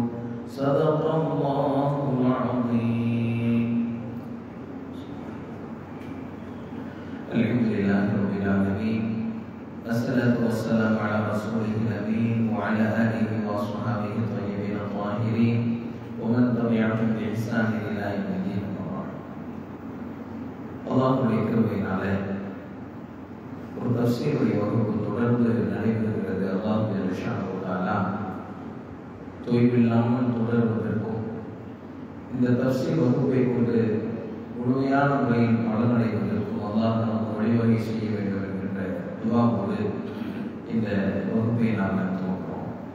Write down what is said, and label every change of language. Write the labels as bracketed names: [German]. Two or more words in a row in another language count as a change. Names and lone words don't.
[Arabic] صدق الله العظيم. الحمد لله رب العالمين، الصلاة والسلام على رسوله الأمين وعلى آله وأصحابه الطيبين الطاهرين ومن تبعهم بإحسان إلى يوم الدين. [Tamil] அல்லாஹ்வுடைய கிருபையினாலே ஒரு தஃசீருடைய வகுப்பு தொடர்ந்து நடைபெறுகிறது. அல்லாஹ் [Arabic] جل شأنه وتعالى [Tamil] தொய்வில்லாமல் தொடர்வதற்கும் இந்த தஃசீர் வகுப்பை கொண்டு முழுமையான முறையில் பலனடைவதற்கும் அல்லாஹ் நமக்கு வழிவகை செய்ய வேண்டும் என்கின்ற துஆவோடு இந்த வகுப்பை நாம் துவங்குகிறோம்.